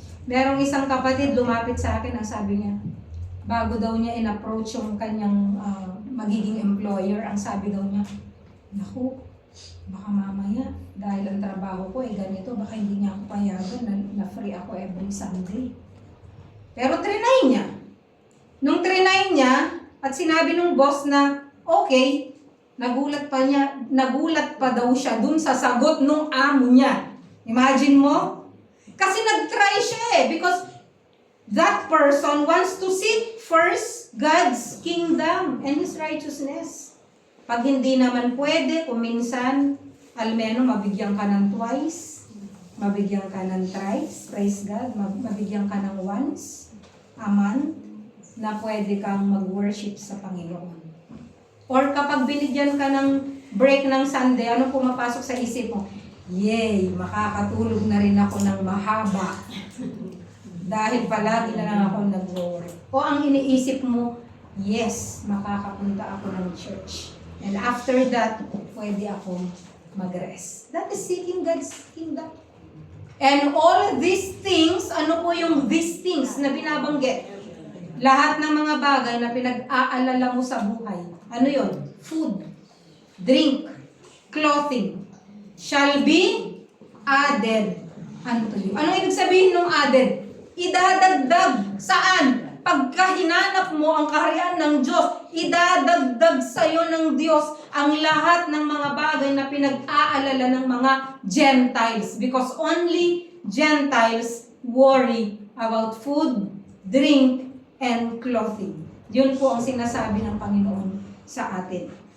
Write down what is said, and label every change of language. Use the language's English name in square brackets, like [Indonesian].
[Filipino] Merong isang kapatid lumapit sa akin, ang sabi niya, bago daw niya in-approach yung kanyang magiging employer, ang sabi daw niya, naku, baka mamaya, dahil ang trabaho ko ay ganito, baka hindi niya ako payagan na free ako every Sunday. Pero trinay niya. Nung trinay niya, at sinabi ng boss na, okay, nagulat pa daw siya dun sa sagot nung amo niya. Imagine mo? Kasi nag-try siya [English] because that person wants to seek first God's kingdom and His righteousness. [Filipino] Pag hindi naman pwede, kung minsan, almeno mabigyan ka ng twice, mabigyan ka ng thrice, [English] praise God, [Filipino] mabigyan ka ng once a month na pwede kang mag-worship sa Panginoon. Or kapag binigyan ka ng break ng Sunday, ano pumapasok sa isip mo? Yay, makakatulog na rin ako ng mahaba. Dahil palagi na lang ako nag-worry. O ang iniisip mo, yes, makakapunta ako ng church. [English] And after that, [Filipino] pwede akong mag-rest. [English] That is seeking God's kingdom. [Filipino] And all these things, ano po yung these things na binabanggit? Lahat ng mga bagay na pinag-aalala mo sa buhay. Ano yon? [English] Food, drink, clothing, shall be added unto you. [Filipino] Ano ibig sabihin ng added? Idadagdag. Saan? Pagka hinanap mo ang kaharian ng Diyos, idadagdag sa iyo ng Diyos ang lahat ng mga bagay na pinag-aalala ng mga Gentiles. [English] Because only Gentiles worry about food, drink, and clothing. [Filipino] Yun po ang sinasabi ng Panginoon sa atin.